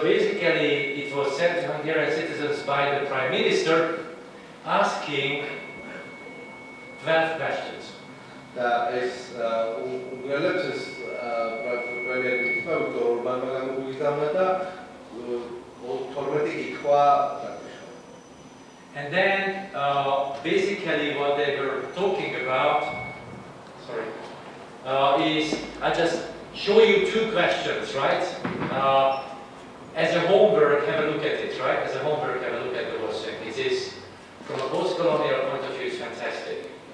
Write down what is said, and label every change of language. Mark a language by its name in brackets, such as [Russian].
[English] basically, it was sent to Hungarian citizens by the Prime Minister asking 12 questions. [Georgian] და ეს უნგრელებს ეს პრემიერ-მინისტრი ორბანმა გამოგიზავნა და 12 კითხვა დაგვიშვა. [English] And then basically what they were talking about, is I just show you 2 questions, right? As a homework, have a look at it, right? As a homework, have a look at the whole thing. It is, from a post-colonial point of view, it's fantastic.